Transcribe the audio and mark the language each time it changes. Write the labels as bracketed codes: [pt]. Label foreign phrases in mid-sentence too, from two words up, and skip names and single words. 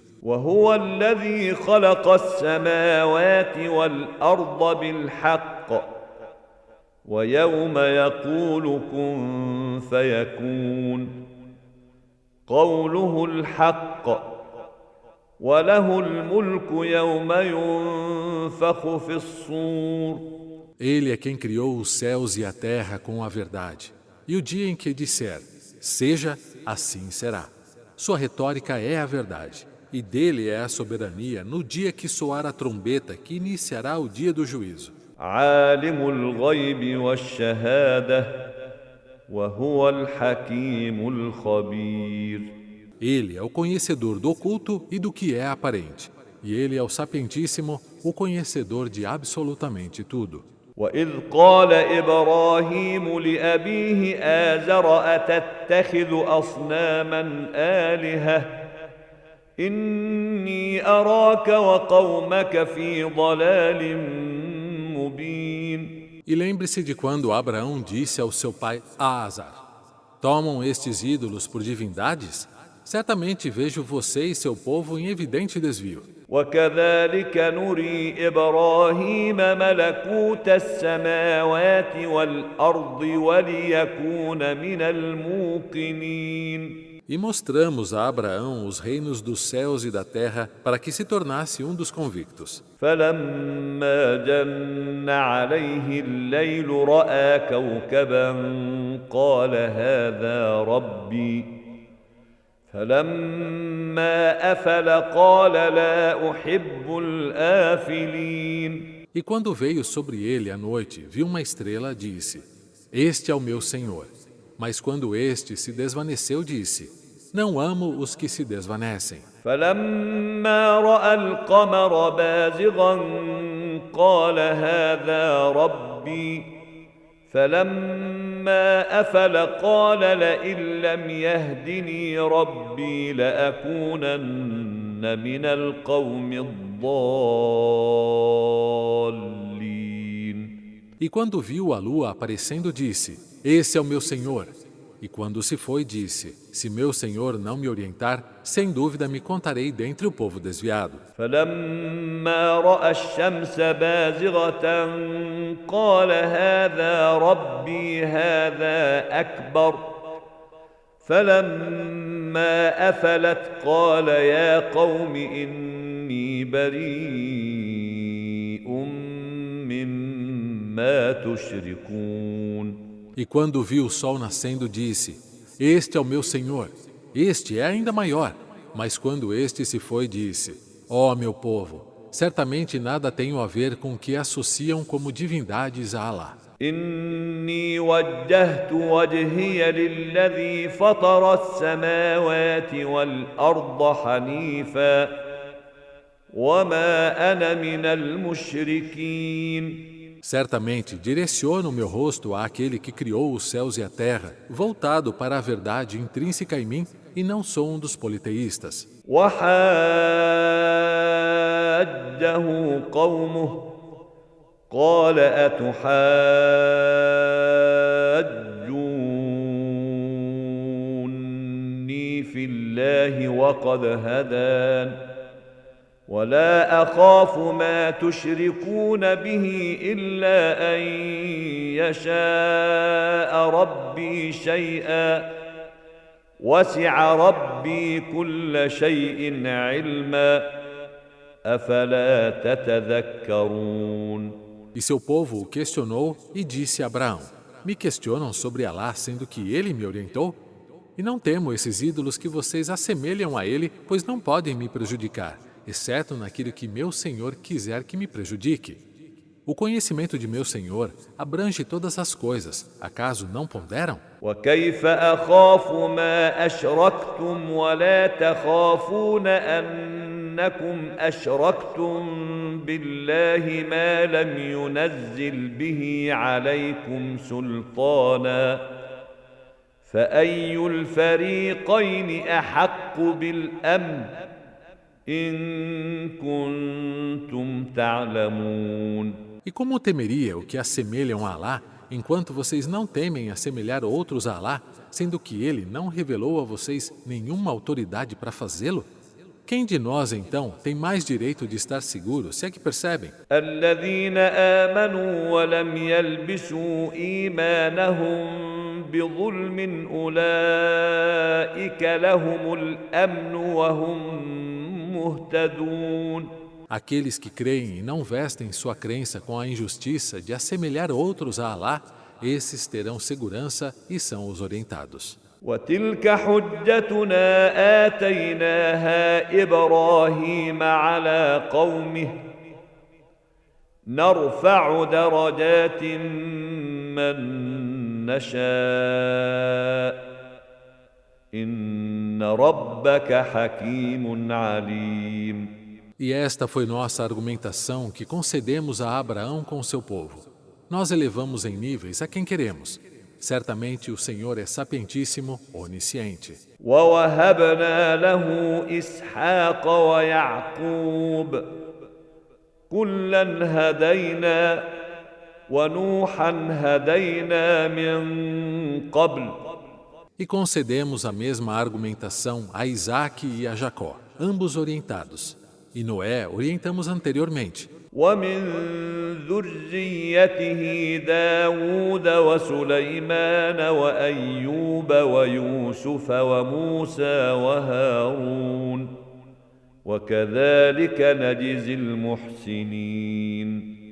[ar] وهو الذي خلق السماوات والأرض بالحق ويوم يقول كن فيكون قوله الحق وله الملك يوم ينفخ في الصور. [pt] Ele é quem criou os céus e a terra com a verdade. E o dia em que disser, seja, assim será. Sua retórica é a verdade. E dele é a soberania no dia que soar a trombeta que iniciará o dia do juízo. [ar] عالم الغيب والشهادة وهو الحكيم الخبير. [pt] Ele é o conhecedor do oculto e do que é aparente. E ele é o sapientíssimo, o conhecedor de absolutamente tudo. [ar] وإذ قال إبراهيم لأبيه آزر أتتخذ أصناما آلهة إني أراك وقومك في ضلال مبين. [pt] E lembre-se de quando Abraão disse ao seu pai Azar: tomam estes ídolos por divindades? Certamente vejo você e seu povo em evidente desvio. [ar] وكذلك نري إبراهيم ملكوت السماوات والأرض وليكون من الموقنين. [pt] E mostramos a Abraão os reinos dos céus e da terra para que se tornasse um dos convictos. [ar] فلما جن عليه الليل رأى كوكبا قال هذا ربي فلما أفل قال لا أحب الآفلين. [pt] E quando veio sobre ele a noite, viu uma estrela, disse: Este é o meu Senhor. Mas quando este se desvaneceu, disse: Não amo os que se desvanecem. [ar] فلما رأى القمر بازغا قال هذا ربي فلما أفل قال لئن لم يهدني ربي لأكونن من القوم الضالين. [pt] E quando viu a lua aparecendo, disse: Esse é o meu Senhor. E quando se foi, disse: Se meu Senhor não me orientar, sem dúvida me contarei dentre o povo desviado. [ar] فلما رأى الشمس بازغة قال هذا ربي هذا أكبر فلما أفلت قال يا قوم إني بريء مما تشركون. [pt] E quando viu o sol nascendo, disse: Este é o meu Senhor. Este é ainda maior. Mas quando este se foi, disse: Ó meu povo, certamente nada tenho a ver com o que associam como divindades a Alá. [ar] إني وجهت وجهي للذي فطر السماوات والأرض حنيفا وما أنا من المشركين. [pt] Certamente direciono o meu rosto àquele que criou os céus e a terra, voltado para a verdade intrínseca em mim, e não sou um dos politeístas. [ar] وحاجه قومه قال أتحاجوني في الله وقد هدان ولا أخاف ما تشركون به إلا أن يشاء ربي شيئا وسع ربي كل شيء علما أفلا تتذكرون. [pt] E seu povo o questionou e disse a Abraão: Me questionam sobre Alá, sendo que ele me orientou? E não temo esses ídolos que vocês assemelham a ele, pois não podem me prejudicar, exceto naquilo que meu Senhor quiser que me prejudique. O conhecimento de meu Senhor abrange todas as coisas. Acaso não ponderam? [ar] وكيف أخاف ما أشركتم ولا تخافون أنكم أشركتم بالله ما لم ينزل به عليكم سلطانا فأي الفريقين أحق بالأمن إن كنتم تعلمون. [pt] E como temeria o que assemelham a Alá, enquanto vocês não temem assemelhar outros a Alá, sendo que ele não revelou a vocês nenhuma autoridade para fazê-lo? Quem de nós, então, tem mais direito de estar seguro, se é que percebem? [ar] الذين آمنوا ولم يلبسوا إيمانهم بظلم أولئك لهم الأمن وهم مهتدون. [pt] Aqueles que creem e não vestem sua crença com a injustiça de assemelhar outros a Alá, esses terão segurança e são os orientados. [ar] وتلك حجتنا آتيناها إبراهيم على قومه نرفع درجات من نشاء إن ربك حكيم عليم. [pt] E esta foi nossa argumentação que concedemos a Abraão com seu povo. Nós elevamos em níveis a quem queremos. Certamente o Senhor é sapientíssimo, onisciente. [ar] ووهبنا له إسحاق ويعقوب كلا هدينا ونوحا هدينا من قبل. [pt] E concedemos a mesma argumentação a Isaque e a Jacó, ambos orientados. E Noé orientamos anteriormente. [ar] ومن ذريته داود وسليمان وأيوب ويوسف وموسى وهارون وكذلك نجزي المحسنين.